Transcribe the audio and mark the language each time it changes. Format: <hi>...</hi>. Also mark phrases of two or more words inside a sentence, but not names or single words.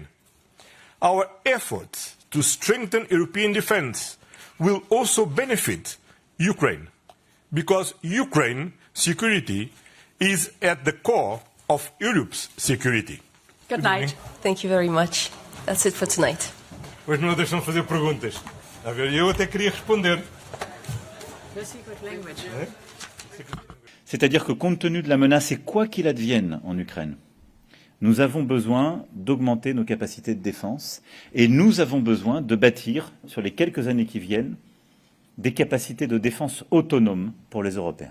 <en>Our efforts to strengthen European defence will also benefit Ukraine, because Ukraine's security is at the core of Europe's security. Good night. Thank you very much. That's it for tonight.</en> <pt>Hoje não deixam fazer perguntas. A ver, eu até queria responder.</pt> <fr>C'est-à-dire que compte tenu de la menace et quoi qu'il advienne en Ukraine, nous avons besoin d'augmenter nos capacités de défense et nous avons besoin de bâtir, sur les quelques années qui viennent, des capacités de défense autonomes pour les Européens.</fr>